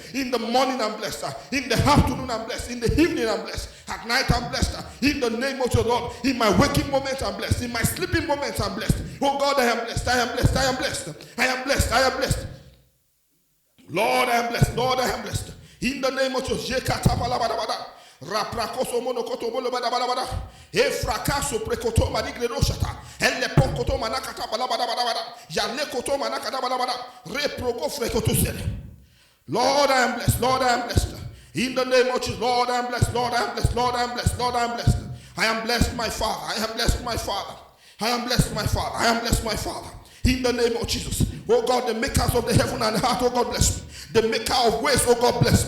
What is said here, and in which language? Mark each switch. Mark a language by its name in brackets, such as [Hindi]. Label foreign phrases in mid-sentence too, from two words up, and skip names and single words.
[English] In the morning, I'm blessed. In the afternoon, I'm blessed. In the evening, I'm blessed. At night, I'm blessed. In the name of the Lord, in my waking moments, I'm blessed. In my sleeping moments, I'm blessed. Oh God, I am blessed. I am blessed. I am blessed. I am blessed. I am blessed. Lord, I am blessed. Lord, I am blessed. In the name of Jesus. Raprakoso monokoto bolo bada bada bada. E frakaso prekoto madigre shata. Elle ponkoto manakata bala bada bada bada. Yale koto manakata bada bada. Reprogo frekoto sele. Lord, I am blessed. Lord, I am blessed. In the name of Jesus, Lord, I am blessed. Lord, I am blessed. Lord, I am blessed. Lord, I am blessed. I am blessed, my Father. I am blessed, my Father. I am blessed, my Father. I am blessed, my Father. In the name of Jesus. Oh God, the makers of the heaven and the heart, oh God, bless me. The maker of ways, oh God, bless me.